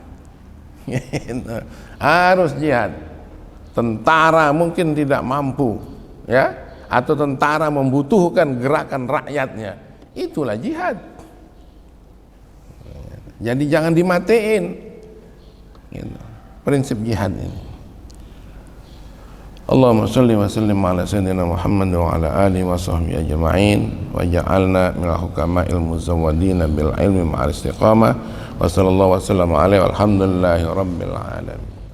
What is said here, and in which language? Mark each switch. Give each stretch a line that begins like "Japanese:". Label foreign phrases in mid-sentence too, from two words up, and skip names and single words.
Indonesian: Harus jihad. Tentara mungkin tidak mampu, ya, atau tentara membutuhkan gerakan rakyatnya, itulah jihad. Jadi jangan dimatiin, gitu, prinsip jihad ini.
Arabic: اللهم صل وسلم على سيدنا محمد وعلى آله وصحبه أجمعين واجعلنا من الحكماء المزودين بالعلم مع الاستقامة وصلى الله وسلم عليه والحمد لله رب العالمين.